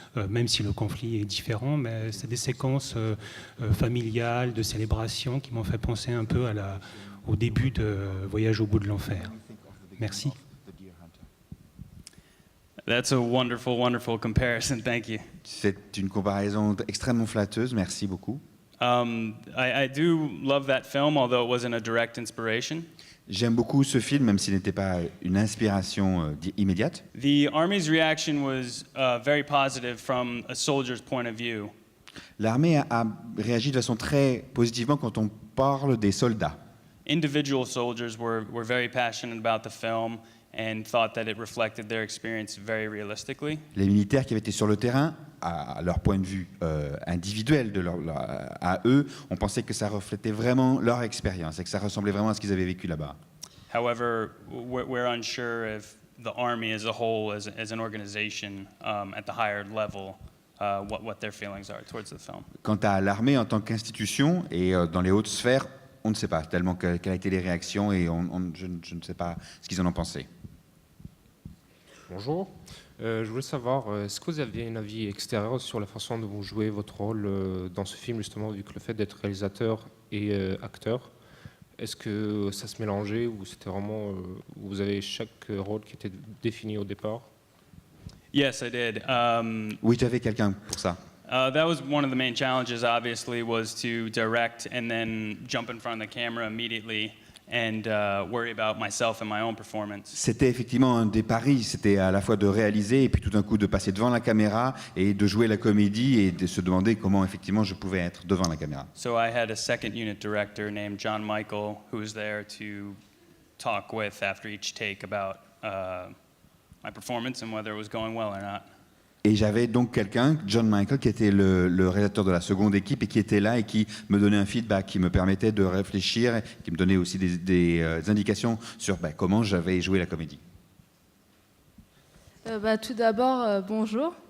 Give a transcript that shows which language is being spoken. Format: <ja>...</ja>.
<fr>même si le conflit est différent, mais c'est des séquences familiales, de célébration qui m'ont fait penser un peu au début de Voyage au bout de l'enfer. Merci.</fr> <en>That's a wonderful, wonderful comparison. Thank you.</en> <fr>C'est une comparaison extrêmement flatteuse, merci beaucoup.</fr> <en>I do love that film, although it wasn't a direct inspiration.</en> <fr>J'aime beaucoup ce film, même s'il n'était pas une inspiration immédiate.</fr> <en>The Army's reaction was very positive from a soldier's point of view.</en> <fr>L'armée a réagi de façon très positivement quand on parle des soldats.</fr> <en>Individual soldiers were very passionate about the film and thought that it reflected their experience very realistically.</en> <fr>Les militaires qui avaient été sur le terrain, à leur point de vue individuel, à eux, on pensait que ça reflétait vraiment leur expérience et que ça ressemblait vraiment à ce qu'ils avaient vécu là-bas.</fr> <en>However, we're unsure if the Army as a whole, as an organization, at the higher level, what their feelings are towards the film.</en> <fr>Quant à l'armée en tant qu'institution et dans les hautes sphères, on ne sait pas tellement quelles ont été les réactions et je ne sais pas ce qu'ils en ont pensé. Bonjour. Je voulais savoir, est-ce que vous aviez un avis extérieur sur la façon dont vous jouez votre rôle dans ce film, justement, vu que le fait d'être réalisateur et acteur, est-ce que ça se mélangeait ou c'était vraiment, vous avez chaque rôle qui était défini au départ?</fr> <en>Yes, I did.</en> <fr>Oui, j'avais quelqu'un pour ça.</fr> <en>That was one of the main challenges, obviously, was to direct and then jump in front of the camera immediately and worry about myself and my own performance.</en> <fr>C'était effectivement un des paris, c'était à la fois de réaliser et puis tout d'un coup de passer devant la caméra et de jouer la comédie et de se demander comment effectivement je pouvais être devant la caméra.</fr> <en>So I had a second unit director named John Michael who was there to talk with after each take about my performance and whether it was going well or not.</en> <fr>Et j'avais donc quelqu'un, John Michael, qui était le réalisateur de la seconde équipe et qui était là et qui me donnait un feedback, qui me permettait de réfléchir, qui me donnait aussi des indications sur comment j'avais joué la comédie. Tout d'abord, bonjour.</fr>